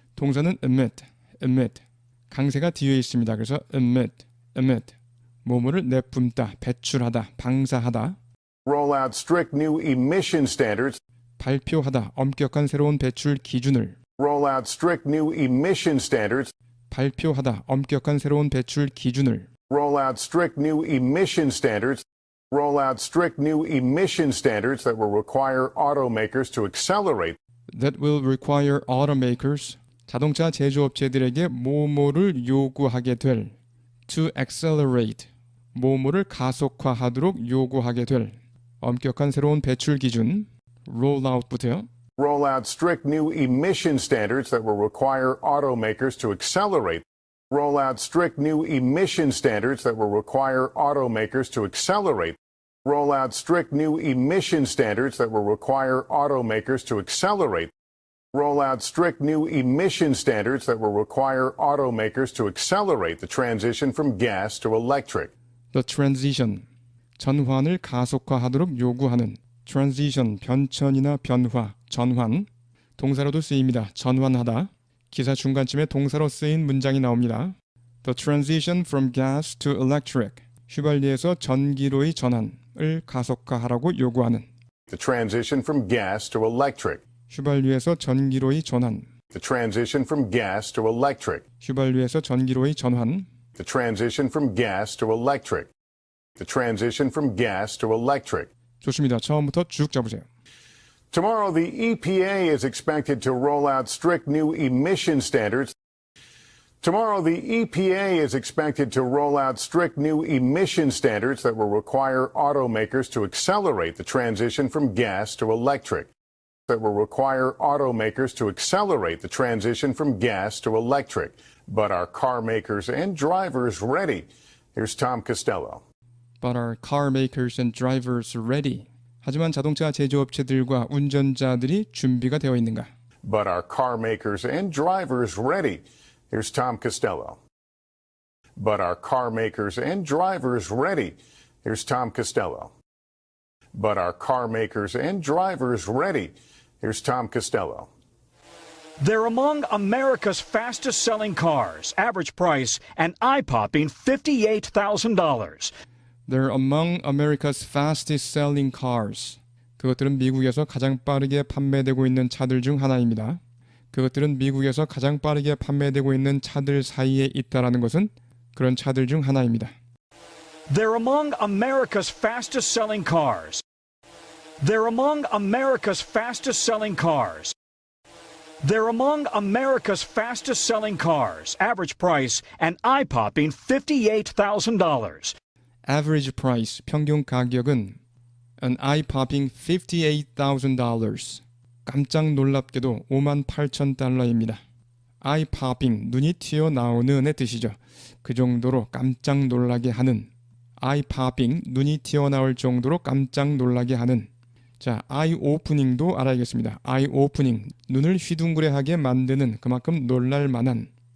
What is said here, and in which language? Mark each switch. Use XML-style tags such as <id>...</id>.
<ko>동사는 emit, emit. 강세가 뒤에 있습니다. 그래서 emit, emit. 뭐뭐를 내뿜다, 배출하다, 방사하다.</ko> <en>Roll out strict new emission standards.</en> <ko>발표하다, 엄격한 새로운 배출 기준을.</ko> <en>Roll out strict new emission standards.</en> <ko>발표하다, 엄격한 새로운 배출 기준을.</ko> <en>Roll out strict new emission standards. Roll out strict new emission standards that will require automakers to accelerate. That will require automakers.</en> <ko>자동차 제조업체들에게 뭐뭐를 요구하게 될.</ko> <en>To accelerate.</en> <ko>뭐뭐를 가속화하도록 요구하게 될. 엄격한 새로운 배출 기준. roll out부터요.</ko> <en>Roll out strict new emission standards that will require automakers to accelerate. Roll out strict new emission standards that will require automakers to accelerate. Roll out strict new emission standards that will require automakers to accelerate. Roll out strict new emission standards that will require automakers to accelerate the transition from gas to electric. The transition.</en> <ko>전환을 가속화하도록 요구하는. transition, 변천이나 변화, 전환. 동사로도 쓰입니다. 전환하다. 기사 중간쯤에 동사로 쓰인 문장이 나옵니다.</ko> <en>The transition from gas to electric.</en> <ko>휘발유에서 전기로의 전환을 가속화하라고 요구하는.</ko> <en>The transition from gas to electric.</en> <ko>휘발유에서 전기로의 전환.</ko> <en>The transition from gas to electric.</en> <ko>휘발유에서 전기로의 전환.</ko> <en>The transition from gas to electric. The transition from gas to electric.</en> <ko>좋습니다. 처음부터 쭉 잡으세요.</ko> <en>Tomorrow, the EPA is expected to roll out strict new emission standards. Tomorrow, the EPA is expected to roll out strict new emission standards that will require automakers to accelerate the transition from gas to electric. That will require automakers to accelerate the transition from gas to electric. But are car makers and drivers ready? Here's Tom Costello. But are car makers and drivers ready?</en> <ko>하지만 자동차 제조업체들과 운전자들이 준비가 되어 있는가?</ko> <en>But are car makers and drivers ready? Here's Tom Costello. But are car makers and drivers ready? Here's Tom Costello. But are car makers and drivers ready? Here's Tom Costello. They're among America's fastest selling cars. Average price an eye-popping $58,000. They're among America's fastest selling cars.</en> <ko>그것들은 미국에서 가장 빠르게 판매되고 있는 차들 중 하나입니다. 그것들은 미국에서 가장 빠르게 판매되고 있는 차들 사이에 있다라는 것은 그런 차들 중 하나입니다.</ko> <en>They're among America's fastest selling cars. They're among America's fastest selling cars. They're among America's fastest selling cars. Average price an eye-popping $58,000. Average price,</en> <ko>평균 가격은</ko> <en>an eye-popping $58,000.</en> <ko>깜짝 놀랍게도 58,000달러입니다. eye-popping, 눈이 튀어나오는의 뜻이죠. 그 정도로 깜짝 놀라게 하는 eye popping, 눈이 튀어나올 정도로 깜짝 놀라게 하는. 자, eye opening도 알아야겠습니다. eye opening, 눈을 휘둥그레하게 만드는, 그만큼 놀랄 만한.</ko>